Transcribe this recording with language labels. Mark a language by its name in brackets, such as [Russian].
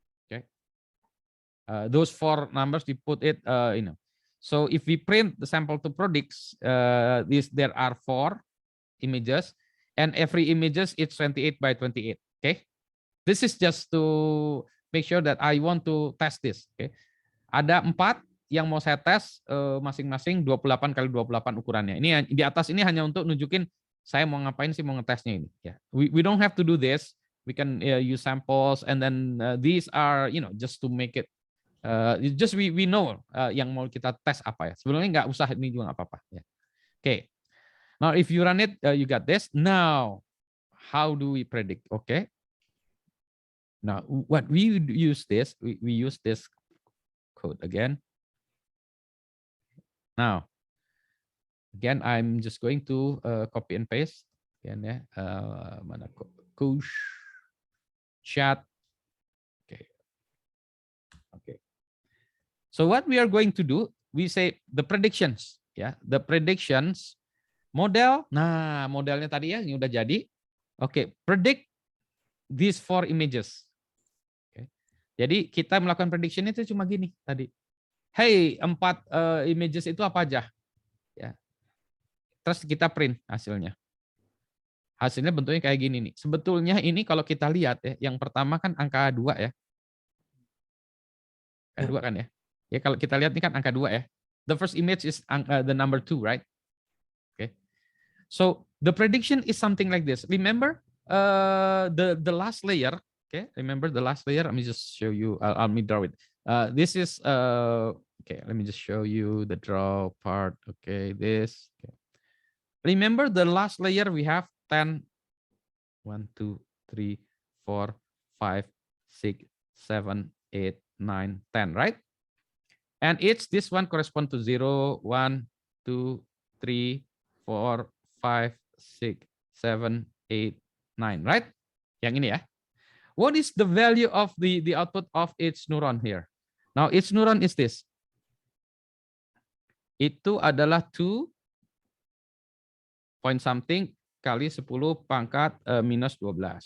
[English] Okay, those 4 numbers we put it. So if we print the sample to predicts, there are 4 images, and every images it's 28 by 28. Okay, this is just to make sure that I want to test this. [Indonesian] Okay, ada 4 yang mau saya tes masing-masing 28 kali 28 ukurannya. Ini di atas ini hanya untuk nunjukin saya mau ngapain sih, mau ngetesnya ini. [English] Ya, we don't have to do this. We can use samples, and then these are just to make it just we know [Indonesian] yang mau kita tes apa ya. Sebenarnya nggak usah ini juga nggak apa-apa. Ya. Okay. [English] Now if you run it, you got this. Now how do we predict? Okay. Now what we use this, we use this code again. Now, again, I'm just going to copy and paste. Again, ya, mana Kush chat. Okay. Okay. So what we are going to do, we say the predictions, ya, the predictions model. [Indonesian] Nah, modelnya tadi ya, ini udah jadi. [English] Oke, predict these 4 images. Okay. [Indonesian] Jadi kita melakukan prediction itu cuma gini tadi. Hey, 4 images itu apa aja? Ya. Terus kita print hasilnya. Hasilnya bentuknya kayak gini nih. Sebetulnya ini kalau kita lihat ya, yang pertama kan angka 2 ya. Angka 2 kan ya. Ya kalau kita lihat ini kan angka 2 ya. [English] The first image is the number 2, right? Okay. So the prediction is something like this. Remember the last layer. Okay. Remember the last layer. Let me just show you. Let me draw it. This is okay. Let me just show you the draw part. Okay, this. Okay. Remember the last layer we have 10, 1, 2, 3, 4, 5, 6, 7, 8, 9, 10, right? And it's this one correspond to 0, 1, 2, 3, 4, 5, 6, 7, 8, 9, right? [Indonesian] Yang ini ya. [English] What is the value of the output of each neuron here? Now, each neuron is this. [Indonesian] Itu adalah 2 [English] point something [Indonesian] kali 10 pangkat minus 12.